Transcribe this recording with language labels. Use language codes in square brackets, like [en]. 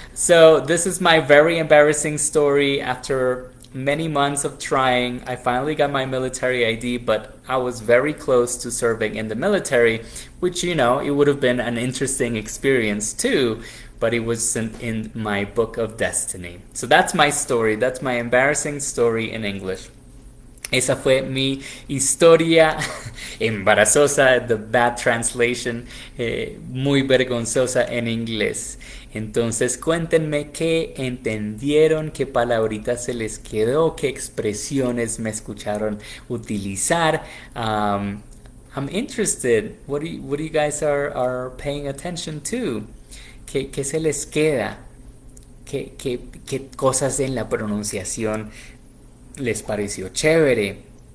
[en] So this is my very embarrassing story. After many months of trying, I finally got my military ID, but I was very close to serving in the military, which, you know, it would have been an interesting experience too, but it wasn't in my book of destiny. So that's my story. That's my embarrassing story in English. [es] Esa fue mi historia embarazosa, [en] the bad translation, [es] muy vergonzosa en inglés. Entonces cuéntenme qué entendieron, qué palabritas se les quedó, qué expresiones me escucharon utilizar. [en] I'm interested. What do you guys are paying attention to? [es] ¿Qué se les queda? ¿Qué cosas en la pronunciación les pareció chévere?